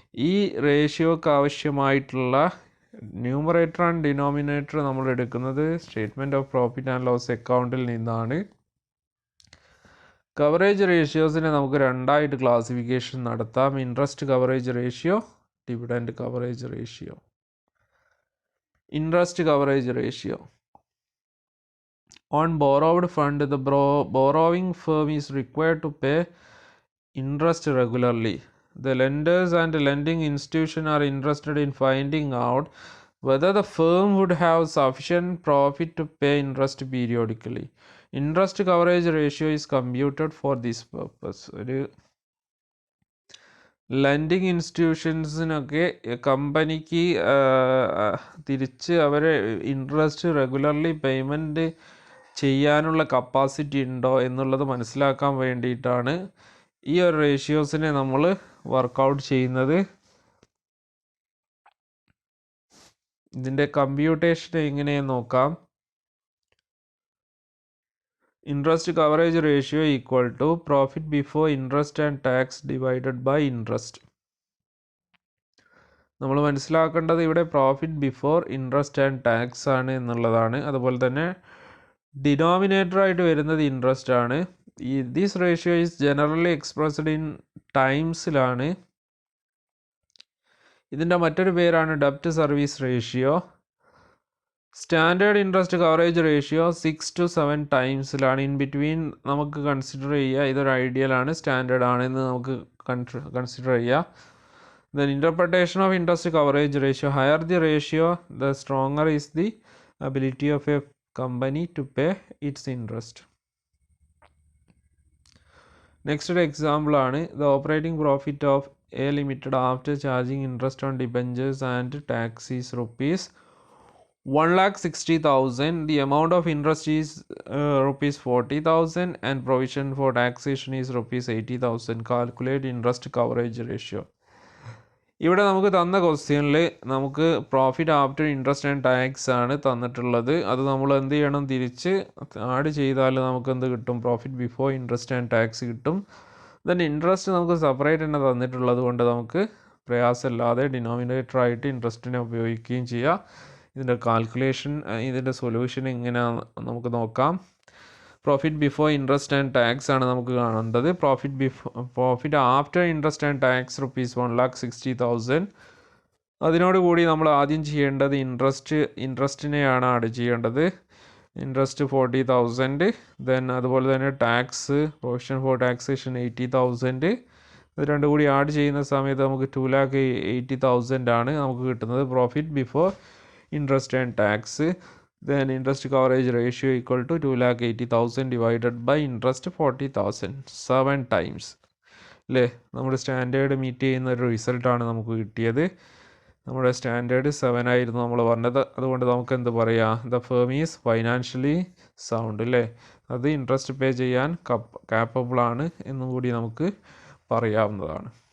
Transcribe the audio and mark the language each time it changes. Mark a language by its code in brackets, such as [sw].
[ml] ഈ റേഷ്യോക്ക് ആവശ്യമായിട്ടുള്ള numerator and denominator നമ്മൾ എടുക്കുന്നത് statement of profit and loss അക്കൗണ്ടിൽ നിന്നാണ്. കവറേജ് റേഷ്യോസിനെ നമുക്ക് രണ്ടായിട്ട് ക്ലാസിഫിക്കേഷൻ നടത്താം. Interest coverage ratio, dividend coverage ratio. Interest coverage ratio. [en] On borrowed fund, the borrowing firm is required to pay interest regularly. The lenders and lending institution are interested in finding out whether the firm would have sufficient profit to pay interest periodically. Interest coverage ratio is computed for this purpose. [ml] ഒരു lending ഇൻസ്റ്റിറ്റ്യൂഷൻസിനൊക്കെ കമ്പനിക്ക് തിരിച്ച് അവരെ interest regularly payment ചെയ്യാനുള്ള capacity ഉണ്ടോ എന്നുള്ളത് മനസ്സിലാക്കാൻ വേണ്ടിയിട്ടാണ് ഈ ഒരു റേഷ്യോസിനെ നമ്മൾ വർക്കൗട്ട് ചെയ്യുന്നത്. ഇതിൻ്റെ കമ്പ്യൂട്ടേഷൻ എങ്ങനെയെന്ന് നോക്കാം. [en] Interest coverage ratio equal to profit before interest and tax divided by interest. [ml] നമ്മൾ മനസ്സിലാക്കേണ്ടത് ഇവിടെ profit before interest and tax ആണ് എന്നുള്ളതാണ്. അതുപോലെ തന്നെ ഡിനോമിനേറ്റർ ആയിട്ട് വരുന്നത് ഇൻട്രസ്റ്റ് ആണ്. [en] This ratio is generally expressed in ടൈംസിലാണ്. [ml] ഇതിൻ്റെ മറ്റൊരു പേരാണ് ഡെപ്റ്റ് service ratio. Standard interest coverage ratio 6 to 7 ടൈംസിലാണ്. [en] in between [ml] നമുക്ക് കൺസിഡർ ചെയ്യുക ഇതൊരു ഐഡിയലാണ്, സ്റ്റാൻഡേർഡ് ആണെന്ന് നമുക്ക് കൺസിഡർ ചെയ്യുക. [en] Then interpretation of interest coverage ratio. Higher the ratio the stronger is the ability of a company to pay its interest. Next [ml] ഒരു എക്സാമ്പിളാണ് [en] The operating profit of a limited after charging interest on debentures and taxes rupees 1,60,000. The amount of interest is rupees 40,000 and provision for taxation is rupees 80,000. Calculate interest coverage ratio. [ml] ഇവിടെ നമുക്ക് തന്ന ക്വസ്റ്റ്യനിൽ നമുക്ക് profit after interest and tax ആണ് തന്നിട്ടുള്ളത്. അത് നമ്മൾ എന്ത് ചെയ്യണം, തിരിച്ച് ആഡ് ചെയ്താൽ നമുക്ക് എന്ത് കിട്ടും, profit before interest and tax കിട്ടും. ദെൻ ഇൻട്രസ്റ്റ് നമുക്ക് സെപ്പറേറ്റ് തന്നെ തന്നിട്ടുള്ളത് കൊണ്ട് നമുക്ക് പ്രയാസമില്ലാതെ ഡിനോമിനേറ്റർ ആയിട്ട് ഇൻട്രസ്റ്റിനെ ഉപയോഗിക്കുകയും ചെയ്യാം. ഇതിൻ്റെ കാൽക്കുലേഷൻ, ഇതിൻ്റെ സൊല്യൂഷൻ എങ്ങനെയാണ് നമുക്ക് നോക്കാം. Profit before interest and tax ആണ് നമുക്ക് കാണേണ്ടത്. Profit after interest and tax rupees 1,60,000. അതിനോടുകൂടി നമ്മൾ ആദ്യം ചെയ്യേണ്ടത് ഇൻട്രസ്റ്റിനെയാണ് ആഡ് ചെയ്യേണ്ടത്. ഇൻട്രസ്റ്റ് 40,000. ദെൻ അതുപോലെ തന്നെ ടാക്സ്, പ്രൊവിഷൻ ഫോർ ടാക്സേഷൻ 80,000. ഇത് രണ്ടും കൂടി ആഡ് ചെയ്യുന്ന സമയത്ത് നമുക്ക് 2,80,000 ആണ് നമുക്ക് കിട്ടുന്നത് profit before interest and tax. [en] Then interest coverage ratio equal to 2,80,000 divided by interest 40,000. [ml] 7 times അല്ലേ. നമ്മുടെ സ്റ്റാൻഡേർഡ് മീറ്റ് ചെയ്യുന്ന ഒരു റിസൾട്ടാണ് നമുക്ക് കിട്ടിയത്. നമ്മുടെ സ്റ്റാൻഡേർഡ് 7 ആയിരുന്നു നമ്മൾ പറഞ്ഞത്. അതുകൊണ്ട് നമുക്ക് എന്ത് പറയാം, [en] the firm is financially sound [ml] അല്ലേ, അത് ഇൻട്രസ്റ്റ് പേ ചെയ്യാൻ കാപ്പബിൾ ആണ് എന്നും കൂടി നമുക്ക് പറയാവുന്നതാണ്.